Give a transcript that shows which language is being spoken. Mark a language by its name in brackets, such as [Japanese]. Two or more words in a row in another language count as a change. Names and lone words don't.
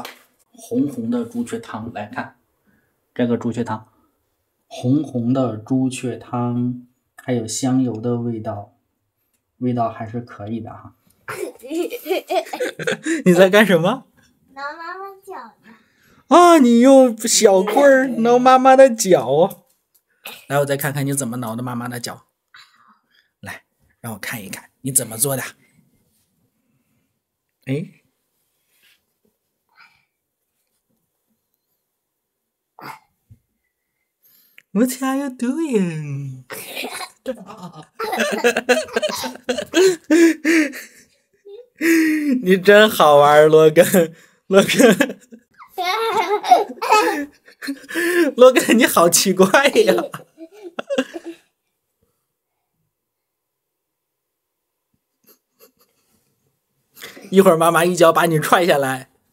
[Chinese] 紅紅的朱雀湯，來看這個朱雀湯，紅紅的朱雀湯，還有香油的味道，味道還是可以的哈。你在幹什麼？撓媽媽腳呢。啊，你用小棍兒撓媽媽的腳。來，我再看看你怎麼撓的媽媽的腳。來，讓我看一看你怎麼做的。 [English] 哎 ，What are you doing？ [Chinese] 你真好玩，羅根。洛根，你好奇怪呀！一會兒媽媽一腳把你踹下來。